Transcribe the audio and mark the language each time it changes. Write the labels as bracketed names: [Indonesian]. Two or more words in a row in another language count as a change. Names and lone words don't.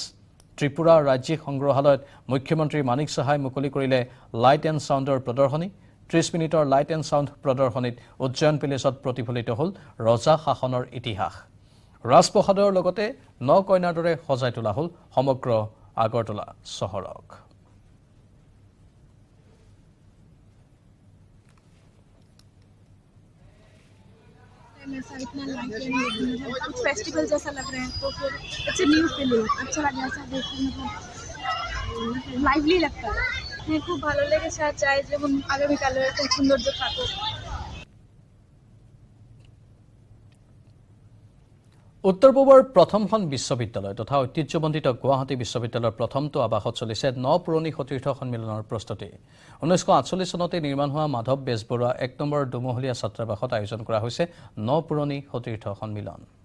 [Assamese] ত্ৰিপুৰা ৰাজ্যিক সংগ্ৰহালয়ত মুখ্যমন্ত্ৰী মানিক চাহাই মুকলি কৰিলে [English] light and soundৰ [Assamese] প্ৰদৰ্শনী। 30 মিনিটৰ [English] light and sound [Assamese] প্ৰদৰ্শনীত উজ্জয়ন পেলেচত প্ৰতিফলিত হ'ল ৰজা শাসনৰ ইতিহাস। ৰাজপ্ৰসাদৰ লগতে 9 কইনাৰ দৰে সজাই তোলা হ'ল সমগ্ৰ আগৰতলা চহৰক। [Hindi] ऐसा इतना लाइट कुछ फेस्टिवल जैसा लग रहा है, तो फिर [English] it's a new feeling, [Hindi] अच्छा लगे ऐसा देखकर, मतलब लाइवली लगता है। [Bangla] খুব ভালো লেগেছে। আর চাই যেমন আগামীকালে খুব সৌন্দর্য থাকুক। [Assamese] উত্তৰ পূবৰ প্ৰথমখন বিশ্ববিদ্যালয় তথা ঐতিহ্যমণ্ডিত গুৱাহাটী বিশ্ববিদ্যালয়ৰ প্ৰথমটো আৱাসত চলিছে নপুৰণি সতীৰ্থ সন্মিলনৰ প্ৰস্তুতি। 1948 চনতে নিৰ্মাণ হোৱা মাধৱ বেজবৰুৱা 1 নম্বৰ দুমহলীয়া ছাত্ৰাবাসত আয়োজন কৰা হৈছে নপুৰণি সতীৰ্থ সন্মিলন।